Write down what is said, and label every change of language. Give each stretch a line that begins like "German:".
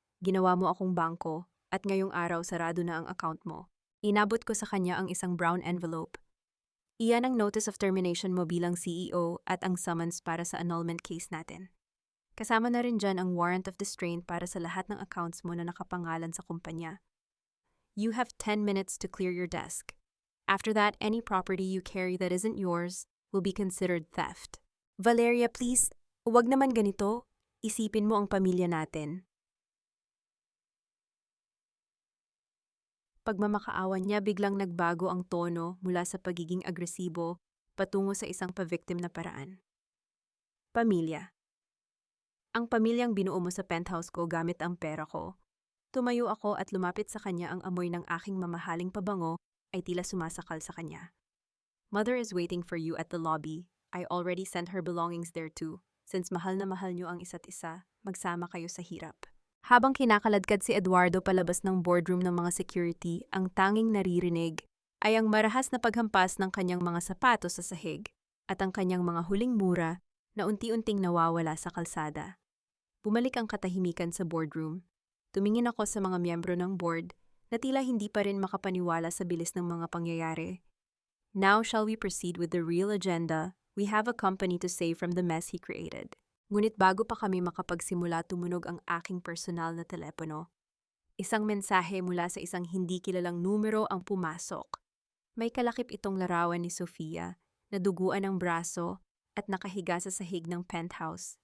Filipino: Ginawa mo akong bangko at ngayong araw sarado na ang account mo. Inabot ko sa kanya ang isang brown envelope. Iyan ang notice of termination mo bilang CEO at ang summons para sa annulment case natin. Kasama na rin dyan ang warrant of distraint para sa lahat ng accounts mo na nakapangalan sa kumpanya.
English: You have 10 minutes to clear your desk. After that, any property you carry that isn't yours will be considered theft.
Filipino: Valeria, please, huwag naman ganito. Isipin mo ang pamilya natin. Pagmamakaawa niya, biglang nagbago ang tono mula sa pagiging agresibo patungo sa isang pa-victim na paraan. Pamilya. Ang pamilyang binuo mo sa penthouse ko gamit ang pera ko. Tumayo ako at lumapit sa kanya, ang amoy ng aking mamahaling pabango ay tila sumasakal sa kanya.
English: Mother is waiting for you at the lobby. I already sent her belongings there too.
Filipino: Since mahal na mahal niyo ang isa't isa, magsama kayo sa hirap. Habang kinakaladkad si Eduardo palabas ng boardroom ng mga security, ang tanging naririnig ay ang marahas na paghampas ng kanyang mga sapatos sa sahig at ang kanyang mga huling mura na unti-unting nawawala sa kalsada. Bumalik ang katahimikan sa boardroom. Tumingin ako sa mga miyembro ng board na tila hindi pa rin makapaniwala sa bilis ng mga pangyayari.
English: Now shall we proceed with the real agenda? We have a company to save from the mess he created.
Filipino: Ngunit bago pa kami makapagsimula, tumunog ang aking personal na telepono. Isang mensahe mula sa isang hindi kilalang numero ang pumasok. May kalakip itong larawan ni Sofia na duguan ng braso at nakahiga sa sahig ng penthouse.